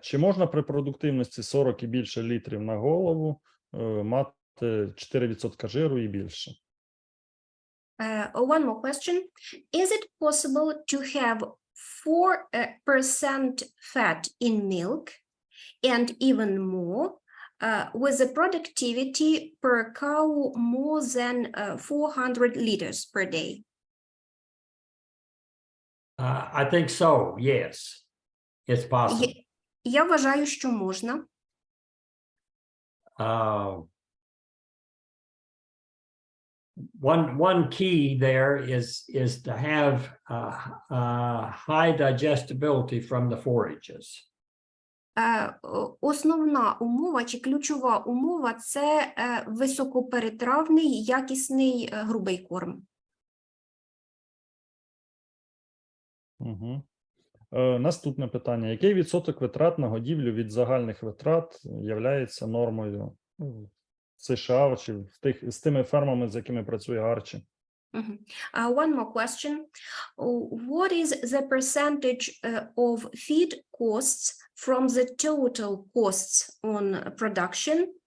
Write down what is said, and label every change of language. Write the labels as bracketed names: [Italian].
[Ukrainian] Чи можна при продуктивності 40 і більше літрів на голову мати 4% жиру і більше? [English] One more question. Is it possible to have 4% fat in milk and even more with a productivity per cow more than 400 liters per day. I think so, yes. It's possible. [Ukrainian] Я вважаю, що можна. [English] One key there is to have high digestibility from the forages. [Ukrainian] Основна умова чи ключова умова – це високоперетравний, якісний грубий корм. Угу. Наступне питання. Який відсоток витрат на годівлю від загальних витрат являється нормою в США чи з тими фермами, з якими працює Арчі? [English] One more question. What is the percentage of feed costs from the total costs on production?